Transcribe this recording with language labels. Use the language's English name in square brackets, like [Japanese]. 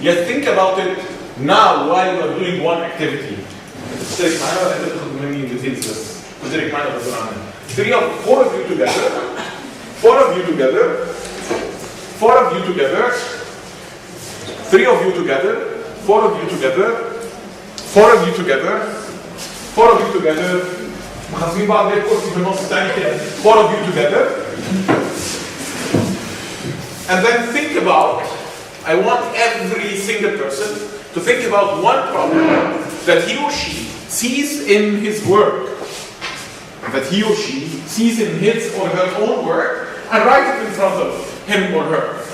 [English] Yet think about it now while you are doing one activity. [Arabic] تشترك معنا ولا تاخد مني details بس؟ تشترك معنا غصب عنك. [English] 4 of you together, 4 of you together, 4 of you together, 3 of you together, 4 of you together, 4 of you together, 4 of you together. [Arabic] مخصصين بعض الكرسي في النص الثاني كده. [English] 4 of you together. And then think about, I want every single person to think about one problem that he or she sees in his work, that he or she sees in his or her own work, and write it in front of him or her.